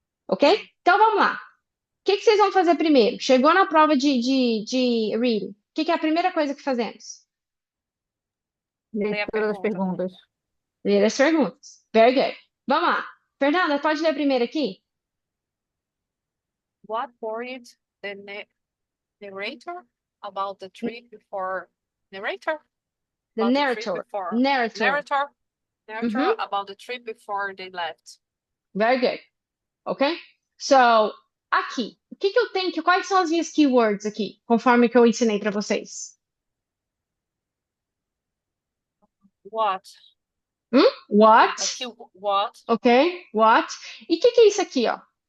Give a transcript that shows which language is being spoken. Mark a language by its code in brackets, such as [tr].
[pt] Ok? Então vamos lá. O que que vocês vão fazer primeiro? Chegou na prova de reading. O que que é a primeira coisa que fazemos? Lê a Leitura das pergunta. perguntas. Ler as perguntas. Very good. Vamos lá. Fernanda, pode ler primeiro aqui? [en] What worried the narrator about the trip before narrator? The About the trip narrator. before Narrator. narrator Uhum. about the trip before they left. Very good. Ok? So, [pt] aqui. O que que eu tenho que... Quais são as minhas keywords aqui? Conforme que eu ensinei para vocês. [en] What? What? Aqui, what? [pt] Ok? [en] What? [pt] E o que que é isso aqui, ó?